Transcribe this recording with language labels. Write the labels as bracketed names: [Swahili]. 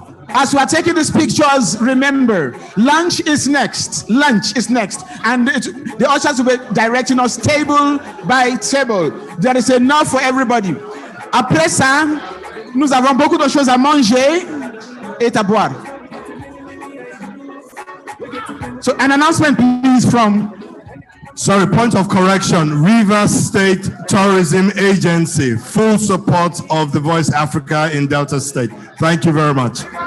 [English] As we are taking these pictures, remember, lunch is next. Lunch is next. And the ushers will be directing us table by table. There is enough for everybody. [French] Après ça, nous avons beaucoup de choses à manger et à boire. [English] So an announcement, please, from... Sorry, point of correction. Rivers State Tourism Agency, full support of the Voice Africa in Delta State. Thank you very much.